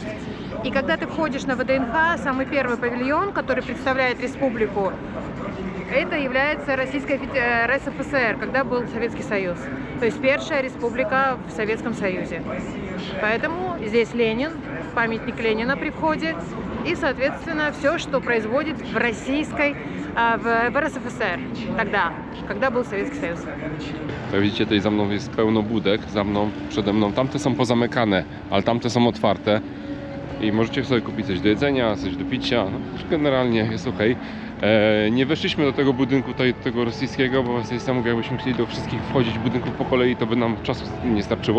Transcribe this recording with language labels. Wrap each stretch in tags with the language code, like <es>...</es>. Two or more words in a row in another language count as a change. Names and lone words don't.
<ru>И когда ты входишь на ВДНХ, самый первый павильон, который представляет республику, это является РСФСР, когда был Советский Союз. То есть первая республика в Советском Союзе. Поэтому здесь Ленин, памятник Ленина при входе. И, соответственно, все, что производит в российской, в РСФСР тогда, когда был Советский Союз.</ru> <pl>Jak widzicie, tutaj za mną jest pełno budek, za mną, przede mną. Tamte są pozamykane, ale tamte są otwarte. I możecie sobie kupić coś do jedzenia, coś do picia. No, generalnie jest ok. Nie weszliśmy do tego budynku, tutaj, do tego rosyjskiego, bo Wasylisa mówi, jakbyśmy chcieli do wszystkich wchodzić budynków po kolei, to by nam czasu nie starczyło.</pl>